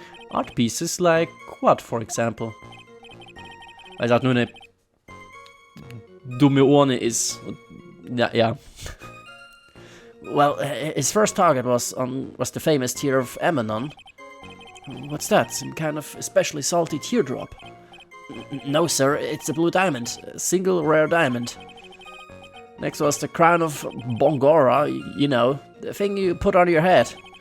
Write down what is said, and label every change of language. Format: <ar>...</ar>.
<en>Art pieces like what, for example?</en> <de>Weil es halt nur eine dumme Urne ist. Ja.</de> <en>Well, his first target was the famous tear of Ammonon. What's that? Some kind of especially salty teardrop? No, sir, it's a blue diamond. A single rare diamond. Next was the crown of Bongora, you know, the thing you put on your head.</en>